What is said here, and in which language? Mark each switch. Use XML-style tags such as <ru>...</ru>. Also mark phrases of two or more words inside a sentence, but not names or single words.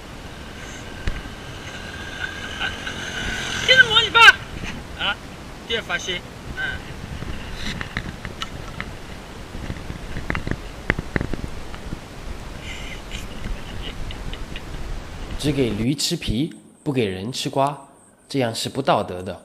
<fr>Qu'est-ce que mange pas? Ah, tu es fâché? Hein?</fr> <zh>只给驴吃皮，不给人吃瓜，这样是不道德的。</zh>